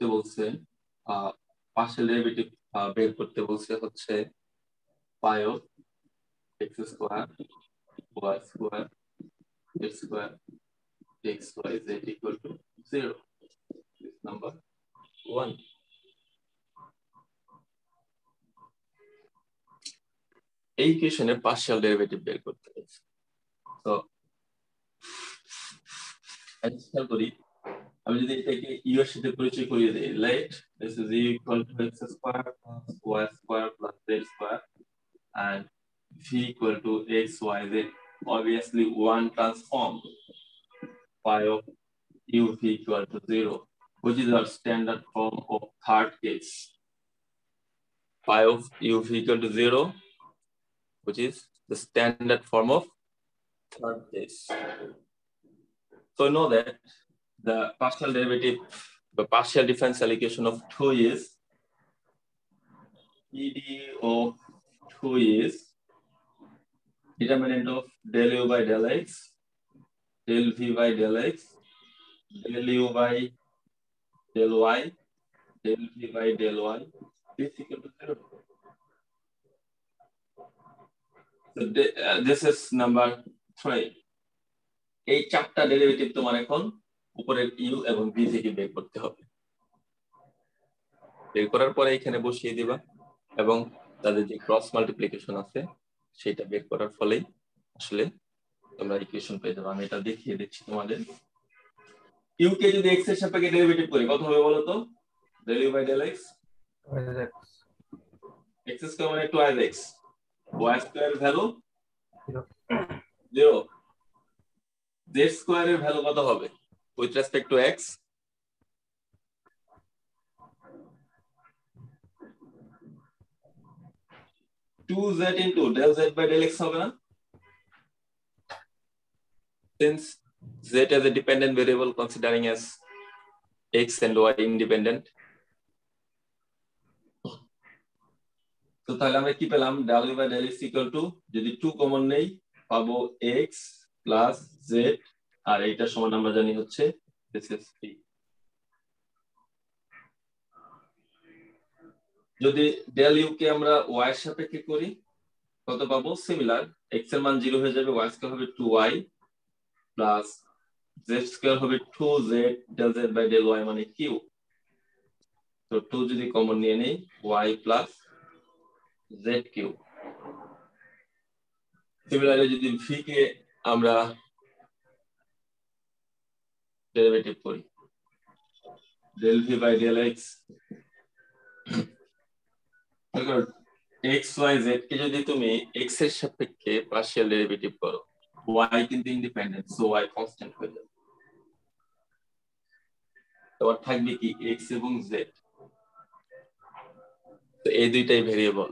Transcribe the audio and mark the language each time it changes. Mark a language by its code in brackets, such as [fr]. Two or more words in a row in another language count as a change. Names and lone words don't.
[bn] বলছে [en] partial derivative [bn] বের করতে বলছে হচ্ছে [en] phi of x square y square z square x y z equal to 0. This number 1. [bn] এই ইকুয়েশনে [en] partial derivative [bn] বের করতে বলছে। তো খেয়াল করি আমি যদি এটাকে ইউ এর সাথে পরিচয় করিয়ে দেই, [en] let this is equal to x square plus y square plus z square and v equal to x y z. Obviously one transform phi of u v equal to 0, which is our standard form of third case. Phi of u v equal to 0, which is the standard form of third case. So know that the partial derivative, the partial differential equation of 2 is PD of 2 is determinant of del u by del x, del v by del x, del u by del y, del v by del y, this equal to 0. So this is number 3. [bn] এই চারটা ডেরিভেটিভ তোমার এখন উপরের ইউ এবং বি থেকে বের করতে হবে। বের করার পরে এখানে বসিয়ে দিবা এবং তাদের যে [en] cross multiplication [bn] আছে সেটা বের করার ফলেই আসলে তোমরা ইকুয়েশন পেয়ে যাবে। আমি এটা দেখিয়ে দিচ্ছি তোমাদের। ইউ কে যদি x এর সাপেক্ষে ডেরিভেটিভ করি কত হবে বলো তো? [en] del u by del x, x square [bn] মানে 2x, [en] y square [bn] ভ্যালু 0, [en] z square [bn] ভ্যালু কত হবে [en] with respect to x? 2 z into del z by del x [bn] হবে না? [en] Since z as a dependent variable considering as x and y independent, [bn] তো তাহলে আমরা কি পেলাম? [en] del u by del x equal to, [bn] যদি 2 কমন নেই পাবো [en] x plus z, [bn] আর এইটা সমান আমরা জানি হচ্ছে [en] this is 3. [bn] যদি [en] del u [bn] কে আমরা y এর সাপেক্ষে করি কত পাবো? সিমিলার, x এর মান 0 হয়ে যাবে, [en] y square [bn] হবে [en] 2y plus z square [bn] হবে [en] 2z del z by del y [bn] মানে q. তো 2 যদি কমন নিয়ে নেই [en] y plus z cube. [bn] সিমিলারলি যদি v কে আমরা ডেরিভেটিভ করি [en] del v by del x [bn] এক্স ওয়াই জেড কে যদি তুমি এক্স এর সাপেক্ষে [en] partial derivative [bn] করো, ওয়াই কিন্তু ইন্ডিপেন্ডেন্ট, [en] so y constant [bn] হয়ে যাবে। তোমার থাকবে কি এক্স এবং জেড, তো এই দুইটাই ভেরিয়েবল।